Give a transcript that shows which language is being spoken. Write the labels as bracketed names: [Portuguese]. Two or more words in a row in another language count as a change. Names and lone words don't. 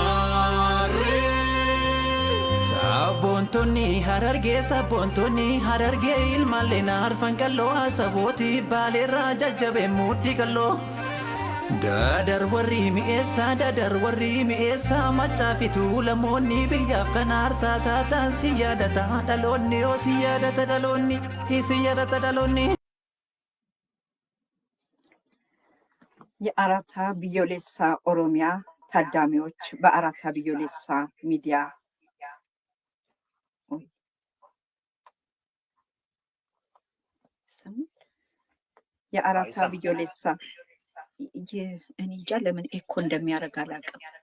[Oromo] Saboontonni harargee ilmaallee naarfan qalloo sabooti baaleerraa jajjabee mudhii qalloo dadar warri mi'eessaa macaafitu lamoonni biyyaaf kan aarsaa taatan si yaadata dhaloonni oo si yaadata dhaloonni. [Amharic] የአራታ ቢዮሌሳ ኦሮሚያ ታዳሚዎች በአራታ ቢዮሌሳ ሚዲያ የአራታ ቢዮሌሳ እኔ እንጃ ለምን ኤኮ እንደሚያደርግ አላውቅም።